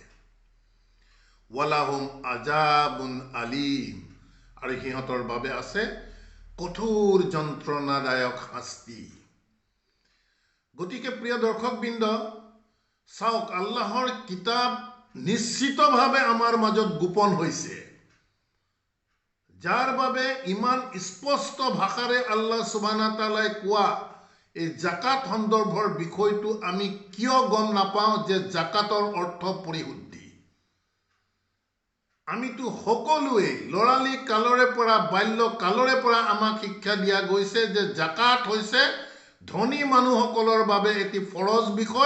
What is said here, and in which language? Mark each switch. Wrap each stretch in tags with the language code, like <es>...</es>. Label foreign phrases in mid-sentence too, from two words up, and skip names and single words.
<ar>ولهم عذاب أليم,</ar> <as>আৰু সিহঁতৰ বাবে আছে কঠোৰ যন্ত্ৰণাদায়ক শাস্তি। গতিকে প্ৰিয় দৰ্শকবৃন্দ, চাওক, আল্লাহৰ কিতাপ নিশ্চিতভাৱে আমাৰ মাজত গোপন হৈছে, যাৰ বাবে ইমান স্পষ্ট ভাষাৰে</as> <ar>الله سبحانه وتعالى</ar> <as>কোৱা এই জাকাত সন্দৰ্ভৰ বিষয়টো আমি কিয় গম নাপাওঁ যে জাকাতৰ অৰ্থ পৰিশুদ্ধি। আমিতো সকলোৱে লৰালি কালৰে পৰা, বাল্য কালৰে পৰা আমাক শিক্ষা দিয়া গৈছে যে জাকাত হৈছে ধনী মানুহসকলৰ বাবে এটি ফৰজ বিষয়।</as>